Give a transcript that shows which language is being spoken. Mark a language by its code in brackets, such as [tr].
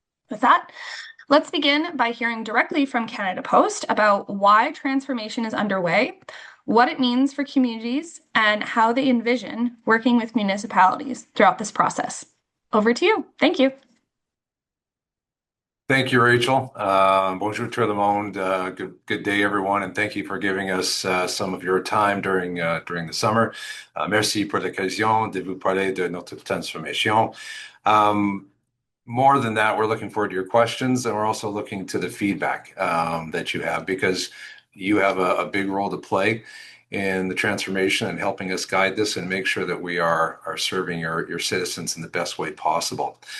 [en] With that, let's begin by hearing directly from Canada Post about why transformation is underway, what it means for communities, and how they envision working with municipalities throughout this process. Over to you. Thank you. Thank you, [fr] Rachel. Bonjour tout le monde. [en] Good day, everyone, and thank you for giving us some of your time during the summer. [fr] Merci pour l'occasion de vous parler de notre transformation. [en] More than that, we're looking forward to your questions, and we're also looking to the feedback that you have, because you have a big role to play in the transformation and helping us guide this and make sure that we are serving your citizens in the best way possible.